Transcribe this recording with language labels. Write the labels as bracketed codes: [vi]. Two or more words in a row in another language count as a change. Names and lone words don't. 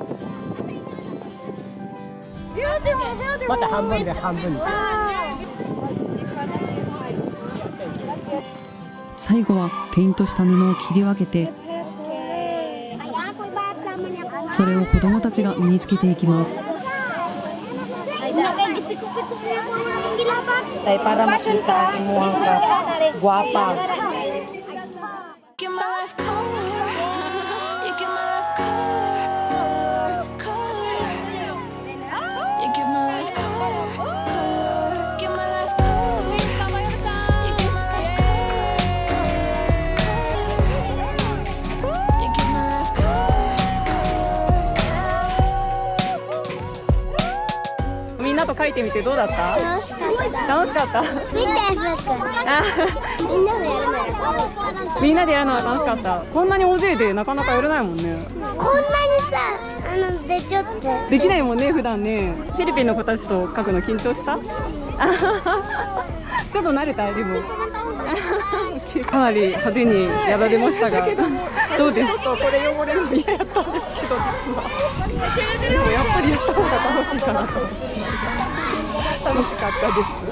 [ja] また半分で半分に。最後はペイントした布を切り分けて、それを子どもたちが身につけていきます。 [ceb] Para makita mo ang guwapa. [en] Give my life color. You give my life color, color. You give my life color, color. Give my life color. You give my life color, color. You give my life color. [ja] みんなと書いてみてどうだった？楽しかった？見て、みんなでやるのよ。みんなでやるのは楽しかった。こんなに大勢でなかなかやれないもんね。こんなにさ、でちょっとできないもんね、普段ね。フィリピンの子たちと書くの緊張した？ちょっと慣れた？でもかなり派手にやられましたがどうです？ちょっとこれ汚れるの嫌やったんですけど、実はでもやっぱりやった方が楽しいかなと楽しかったです。